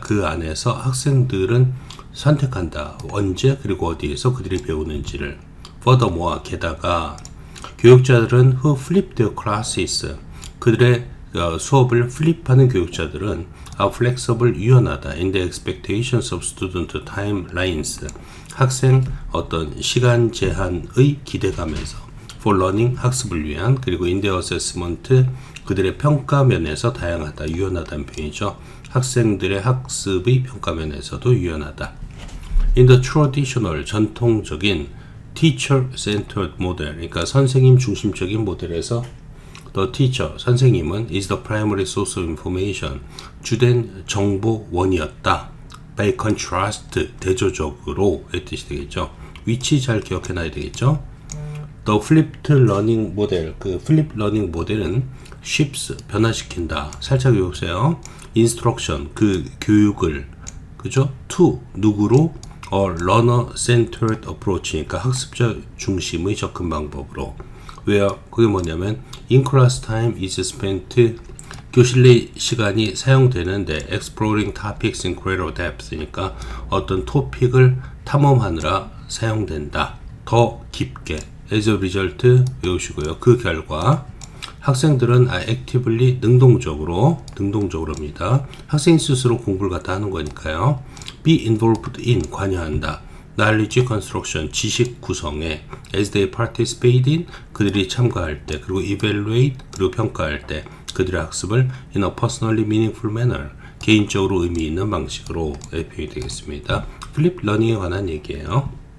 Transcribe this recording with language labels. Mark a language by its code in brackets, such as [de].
[ko] 그 안에서 학생들은 선택한다. 언제 그리고 어디에서 그들이 배우는지를. Furthermore, 게다가 교육자들은 [en] who flip their classes, [ko] 그들의 수업을 플립하는 교육자들은 [en] are flexible, [ko] 유연하다. [en] in the expectations of student timelines, [ko] 학생 어떤 시간 제한의 기대감에서. for learning, 학습을 위한. 그리고 [en] in the assessment, [ko] 그들의 평가 면에서 다양하다, 유연하다는 표현이죠. 학생들의 학습의 평가 면에서도 유연하다. [en] in the traditional, [ko] 전통적인 [en] teacher-centered model, [ko] 그러니까 선생님 중심적인 모델에서 [en] the teacher, [ko] 선생님은 [en] is the primary source of information, [ko] 주된 정보원이었다. [en] by contrast, [ko] 대조적으로 의 뜻이 되겠죠. 위치 잘 기억해놔야 되겠죠. [en] The flipped learning model, 그 flip learning 모델은 shifts, [ko] 변화시킨다. 살짝 외우세요. instruction, 그 교육을, 그죠? to, 누구로? [en] learner-centered approach, [ko] 그러니까 학습자 중심의 접근 방법으로. 왜요? 그게 뭐냐면 [en] in class time is spent, [ko] 교실 내 시간이 사용되는데 [en] exploring topics in greater depth, [ko] 그러니까 어떤 토픽을 탐험하느라 사용된다. 더 깊게. [en] as a result, [ko] 외우시고요. 그 결과 학생들은 actively, 능동적으로입니다. 학생 스스로 공부를 갖다 하는 거니까요. [en] be involved in, [ko] 관여한다. knowledge construction, 지식 구성에. [en] as they participate in, [ko] 그들이 참가할 때. 그리고 evaluate, 그리고 평가할 때. 그들의 학습을 [en] in a personally meaningful manner, [ko] 개인적으로 의미 있는 방식으로 표현이 되겠습니다. 플립 러닝에 관한 얘기예요.